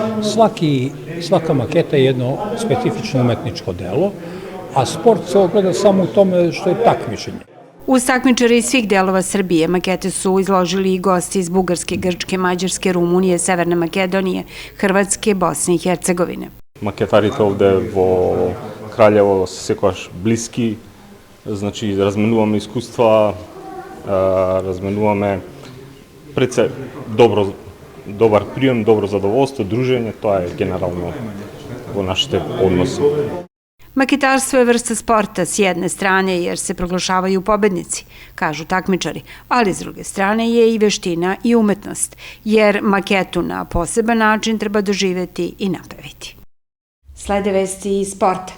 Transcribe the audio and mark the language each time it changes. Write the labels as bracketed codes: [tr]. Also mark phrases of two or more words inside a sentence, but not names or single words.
[sr] Svaka maketa je jedno specifično umetničko delo, a sport se ogleda samo u tome što je takmičenje. Uz takmičare iz svih delova Srbije makete su izložili i gosti iz Bugarske, Grčke, Mađarske, Rumunije, Severne Makedonije, Hrvatske, Bosne i Hercegovine. [mk] Макетарите овде во Краљево се секогаш блиски, значи разменуваме искуства, разменуваме пред се добар прием, добро задоволство, дружење, тоа е генерално во нашите односи. [sr] Maketarstvo je vrsta sporta s jedne strane jer se proglašavaju pobednici, kažu takmičari, ali s druge strane je i veština i umetnost, jer maketu na poseban način treba doživeti i napraviti. Slede vesti iz sporta.